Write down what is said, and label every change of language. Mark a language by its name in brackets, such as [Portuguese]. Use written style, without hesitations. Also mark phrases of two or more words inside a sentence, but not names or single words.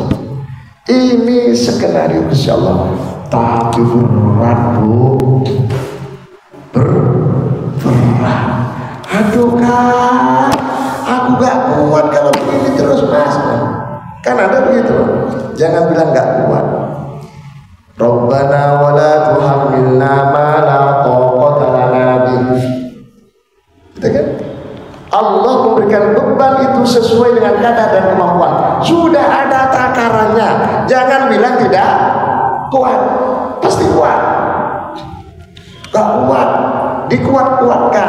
[Indonesian] Ini skenario Gusti Allah, tapi berat Bu, berat. Aduh Kak, aku gak kuat kalau begini terus Mas. Kan ada begitu, jangan bilang gak kuat. [Arabic] ربنا ولا تحملنا ما لا طاقة لنا به. [Indonesian] Gitu kan? Allah memberikan beban itu sesuai dengan kadar dan kemampuan. Sudah ada takarannya. Jangan bilang tidak kuat. Pasti kuat. Gak kuat, dikuat-kuatkan.